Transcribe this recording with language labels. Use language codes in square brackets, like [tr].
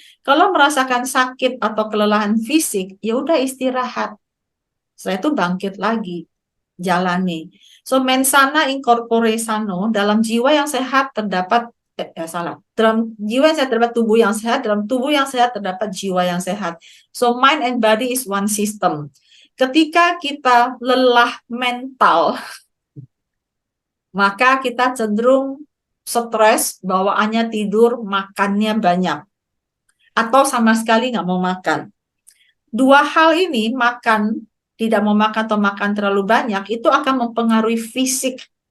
[id] Kalau merasakan sakit atau kelelahan fisik, ya udah istirahat. Setelah itu bangkit lagi, jalani. So [la] mensana incorpore sano, [id] dalam jiwa yang sehat terdapat dalam jiwa yang sehat terdapat tubuh yang sehat, dalam tubuh yang sehat terdapat jiwa yang sehat. [en] So mind and body is one system. [id] Ketika kita lelah mental, maka kita cenderung stres, bawaannya tidur, makannya banyak, atau sama sekali nggak mau makan. Dua hal ini, makan, tidak mau makan atau makan terlalu banyak, itu akan mempengaruhi fisik.